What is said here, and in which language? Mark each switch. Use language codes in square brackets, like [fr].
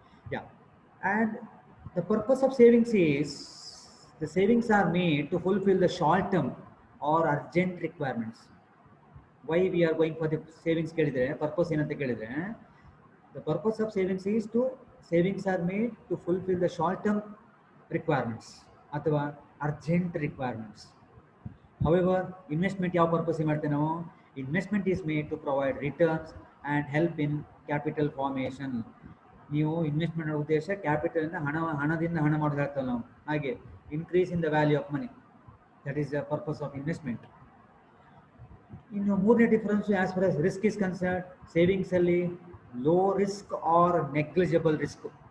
[en] Yeah, and the purpose of savings is the savings are made to fulfill the short term or urgent requirements. Why we are going for the savings [kn] ಕೇಳಿದ್ರೆ purpose ಏನಂತ ಕೇಳಿದ್ರೆ, [en] the purpose of savings is to savings are made to fulfill the short term requirements [kn] ಅಥವಾ [en] urgent requirements. [kn] However, investment ಯಾವ purpose ಮಾಡ್ತೇವೆ ನಾವು? [en] Investment is made to provide returns and help in capital formation. [kn] ನೀವು investment ಉದ್ದೇಶ capital ಹಣದಿಂದ ಹಣ ಮಾಡೋದಾಗ್ತಲ್ಲ ನಾವು, ಹಾಗೆ [en] Increase in the value of money. That is the purpose of investment. ಇನ್ನು ಮೂರನೇ difference as far as risk is concern, savings ಅಲ್ಲಿ low risk are negligible risk.